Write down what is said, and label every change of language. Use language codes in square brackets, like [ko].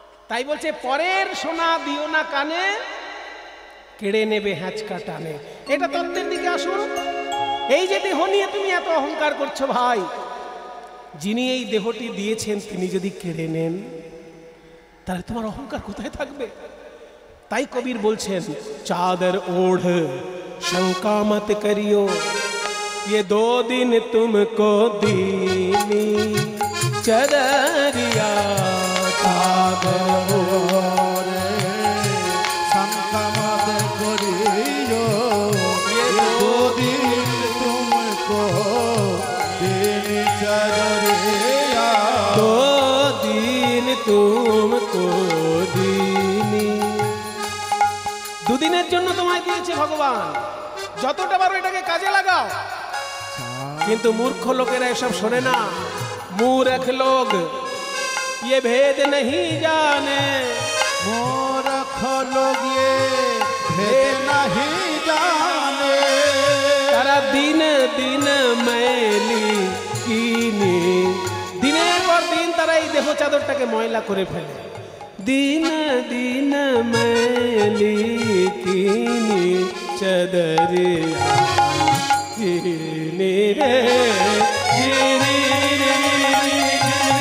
[bn] তাই বলছে পরের সোনা দিও না কানে, কেড়ে নেবে হ্যাঁচকা টানে। এটা তত্ত্বের দিকে আসুন। এই যে দেহ নিয়ে তুমি এত অহংকার করছো ভাই, যিনি এই দেহটি দিয়েছেন তিনি যদি কেড়ে নেন, তাহলে তোমার অহংকার কোথায় থাকবে? তাই কবির বলছেন, [hi] চাদর ওढ़ शंका मत करियो, ये 2 दिन तुमको दीनी चदरिया। चादर ओढ़ शंका मत करियो, ये 2 दिन तुमको दीनी चदरिया। 2 दिन तुमको दीनी। [bn] 2 দিনের জন্য তোমায় দিয়েছে ভগবান, যতটা পারো এটাকে কাজে লাগাও। কিন্তু মূর্খ লোকেরা এসব শোনে না। [hi] মূর্খ লোক ये भेद नहीं जाने, मूर्ख लोग ये भेद नहीं जाने। [bn] তারা দিন দিন [hi] मैली कीनी, [bn] দিনের পর দিন তারা এই দেহ চাদরটাকে ময়লা করে ফেলে। [hi] दिन दिन मैली कीनी चदरिया, कीनी रे कीनी रे।